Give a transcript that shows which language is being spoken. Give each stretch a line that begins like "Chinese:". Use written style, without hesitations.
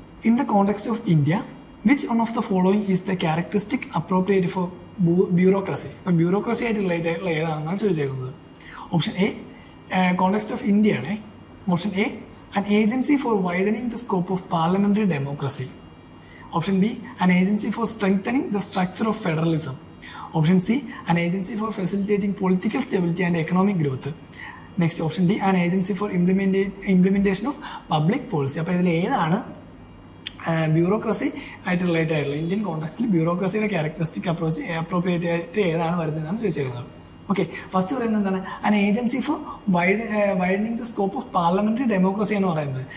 English: In the context of India which one of the following is the characteristic appropriate for bureaucracy.
Malayalam: ഇപ്പോൾ bureaucracy ആയിട്ട് relate ആയിട്ടുള്ള ഏതാണെന്നാണ് ചോദിച്ചേക്കുന്നത്. Option A context of India ആണ്.
English: Option A an agency for widening the scope of parliamentary democracy. Option B, an agency for strengthening the structure of federalism. Option C, an agency for facilitating political stability and economic growth. Next, option D, an agency for implementation of public policy.
Malayalam: അപ്പോൾ ഇതിൽ ഏതാണ് bureaucracy ആയിട്ട് relate ആയിട്ടുള്ള Indian കോണ്ടെക്സ്റ്റിൽ ബ്യൂറോക്രസിയുടെ characteristic appropriate ആയിട്ട് ഏതാണ് വരുന്നതെന്നാണ് ചോദിച്ചിരിക്കുന്നത്. Okay, first പറയുന്നത് എന്താണ്?
English: an agency for widening the scope of parliamentary democracy
Malayalam: എന്ന് പറയുന്നത്.